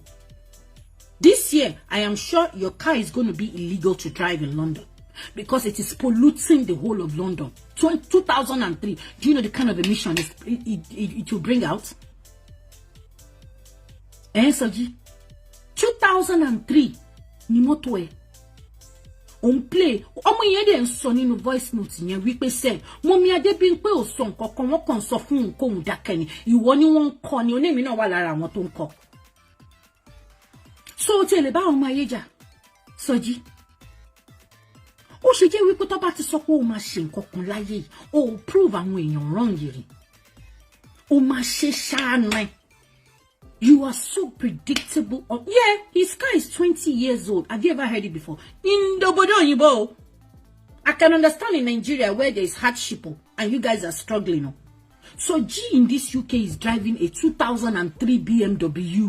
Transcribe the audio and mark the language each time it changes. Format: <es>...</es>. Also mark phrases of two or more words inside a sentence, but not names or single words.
<en>This year, I am sure your car is going to be illegal to drive in London because it is polluting the whole of London. 2003, do you know the kind of emission it will bring out? Soji? 2003,</en> <yo>ni moto e.</yo> <en>On play,</en> <yo>ọmọ yẹn dẹ̀ ń sọ nínú</yo> <en>voice note</en> <yo>yẹn wípé sẹ́, Mọ́mí Adébímpé ò sọ nǹkankan, wọ́n kàn sọ fún un kóhun dákẹ́ ni, ìwọ ni wọ́n ń kọ́ ni, onémi náà wà lára àwọn tó ń kọ́. So tí ẹ lè bá ọmọ ayé jà, Sọjí. Ó ṣe jẹ́ wípé tó bá ti sọ pé ó máa ṣe nǹkankan láyé yìí, ó prove àwọn èèyàn wrong yìí. Ó máa ṣe ṣáánà.</yo> <en>You are so predictable. Oh, yeah, his car is 20 years old. Have you ever heard it before? In Dobodo, I can understand in Nigeria where there is hardship and you guys are struggling. So G in this UK is driving a 2003 BMW.</en>